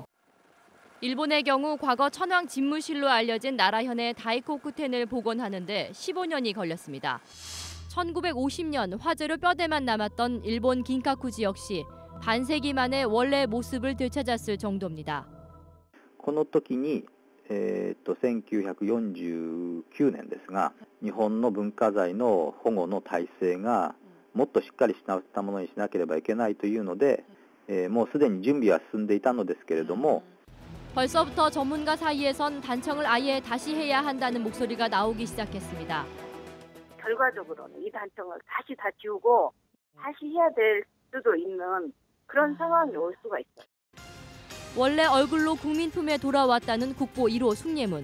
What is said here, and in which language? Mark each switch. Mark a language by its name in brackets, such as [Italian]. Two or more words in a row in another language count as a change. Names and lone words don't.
[Korean] 일본의 경우 과거 천황 집무실로 알려진 나라현의 다이코쿠텐을 복원하는 데 15년이 걸렸습니다. 1950년 화재로 뼈대만 남았던 일본 긴카쿠지 역시 반세기 만에 원래 모습을 되찾았을 정도입니다. [Japanese] この時に、1949年ですが、日本の文化財の保護の体制がもっとしっかりしたものにしなければいけないというので、もうすでに準備は進んでいたのですけれども、 [Korean] 벌써부터 전문가 사이에선 단청을 아예 다시 해야 한다는 목소리가 나오기 시작했습니다. 결과적으로는 이 단청을 다시 다 지우고 다시 해야 될 수도 있는 그런 상황이 올 수가 있어요. 원래 얼굴로 국민 품에 돌아왔다는 국보 1호 숭례문.